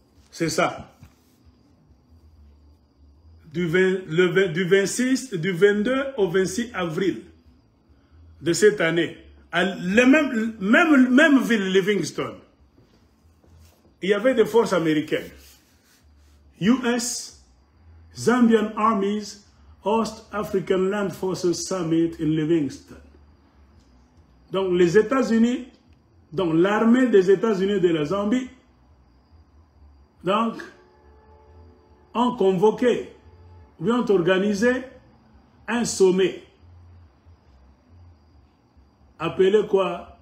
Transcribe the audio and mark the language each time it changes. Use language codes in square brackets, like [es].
[fr] C'est ça. Du 22 au 26 avril de cette année, à la même ville, Livingstone, il y avait des forces américaines. [en] US, Zambian Armies, host African Land Forces Summit in Livingstone. [fr] Donc les États-Unis, donc l'armée des États-Unis de la Zambie, donc, ont convoqué, ou ont organisé un sommet appelé quoi?